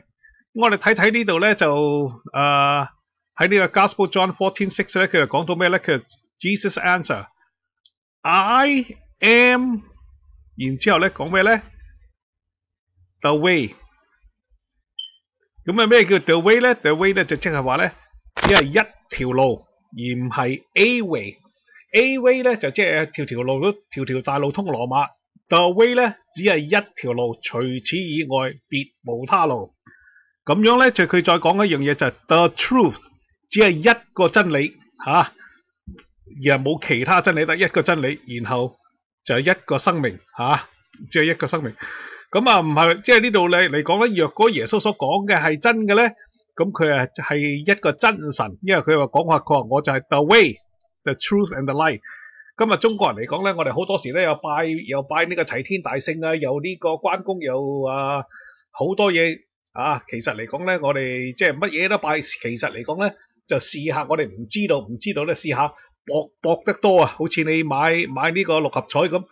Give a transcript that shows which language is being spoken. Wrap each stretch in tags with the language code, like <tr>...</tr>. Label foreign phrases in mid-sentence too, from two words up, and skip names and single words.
<yue>我哋睇睇呢度咧就喺呢個 Gospel John 14:6咧，佢就講到咩咧？</yue> <en>佢 Jesus answer I am，</en> <yue>然之後咧講咩咧 ？</yue> <en>The way。</en> <yue>咁啊咩叫</yue> <en>the way</en> <yue>咧 ？</yue> <en>the way</en> <yue>咧就即係話咧，只係一條路，而唔係</yue> <en>A way。 A way</en> <yue>咧就即係條條大路通羅馬。</yue> <en>The way</en> <yue>咧只係一條路，除此以外別無他路。咁樣咧就佢再講一樣嘢就係</yue> <en>the truth，</en> <yue>只係一個真理嚇，而冇其他真理，得一個真理，然後就係一個生命嚇，只係一個生命。咁啊唔係即係呢度嚟講咧，若果耶穌所講嘅係真嘅咧，咁佢係一個真神，因為佢佢話我就係</yue> <en>the way、the truth and the light。</en> <yue>今日中國人嚟講咧，我哋好多時咧又拜呢個齊天大聖啊，又呢個關公，又好多嘢啊。其實嚟講咧，我哋即係乜嘢都拜，其實嚟講咧就試下，我哋唔知道咧試下博得多啊，好似你買呢個六合彩咁。</yue>